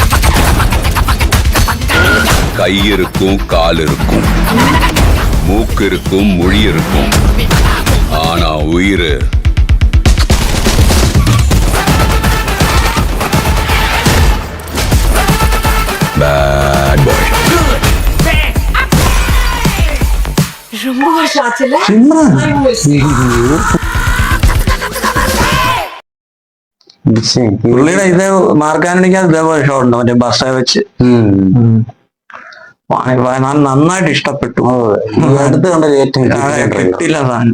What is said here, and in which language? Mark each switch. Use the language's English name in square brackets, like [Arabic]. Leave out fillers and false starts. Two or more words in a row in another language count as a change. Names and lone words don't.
[Tamil] கை இருக்கும், கால் இருக்கும், மூக்கு இருக்கும், மொழி இருக்கும், ஆனா உயிர் [English] bad boy. [Tamil] ரொம்ப வருஷம் ஆச்சுல. [Malayalam] പുള്ളിയുടെ ഇത് മാർക്ക് ആന്റണിക്ക് ഇതേപോലെ ഷോട്ടുണ്ട്. മറ്റേ ബസ്സെ വെച്ച് നന്നായിട്ട് ഇഷ്ടപ്പെട്ടു. അടുത്ത് കണ്ട ഏറ്റവും കിട്ടില്ല സാധനം.